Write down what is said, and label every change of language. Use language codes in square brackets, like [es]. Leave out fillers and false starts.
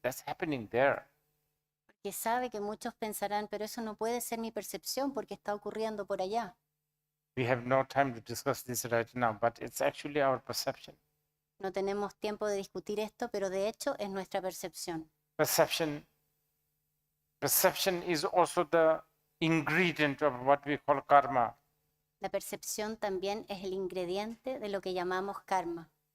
[en] That's happening there. [es] Porque sabe que muchos pensarán, pero eso no puede ser mi percepción porque está ocurriendo por allá. [en] We have no time to discuss this right now, but it's actually our perception. [es] No tenemos tiempo de discutir esto, pero de hecho es nuestra percepción. [en] Perception is also the ingredient of what we call karma. [es] La percepción también es el ingrediente de lo que llamamos karma.